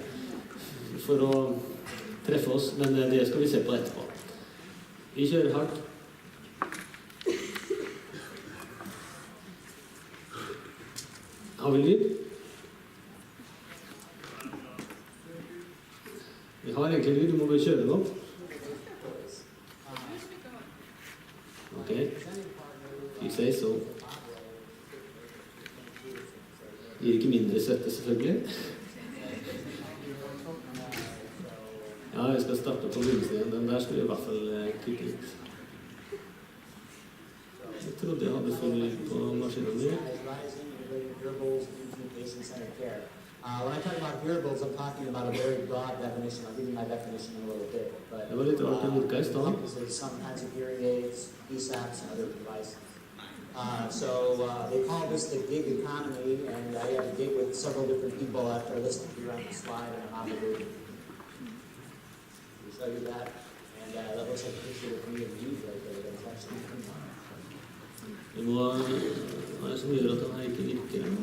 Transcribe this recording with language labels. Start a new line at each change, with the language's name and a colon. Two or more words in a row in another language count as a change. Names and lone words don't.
Norwegian: For å treffe oss, men det skal vi se på etterpå. Vi kjører hardt. Har vi lyd? Vi har egentlig lyd, du må bare kjøre den opp.
English: Ok, you say so.
Norwegian: Gir ikke mindre svette selvfølgelig. Ja, jeg skal starte på begynnelsen. Den der skulle jeg I hvert fall kutte litt. Jeg trodde jeg hadde full lyd på maskinen min.
English: When I talk about hearables, I'm talking about a very broad definition. I'll give you my definition in a little bit. But
Norwegian: det var litt rart den virka I stedet.
English: There's some kinds of hearing aids, PSAPs, and other devices. So they call this the gig economy, and I have a gig with several different people after listed here on the slide, and I'm obligated to show you that. And that looks like a picture of me and you right there. That's actually
Norwegian: det må være som gjør at den her ikke virker.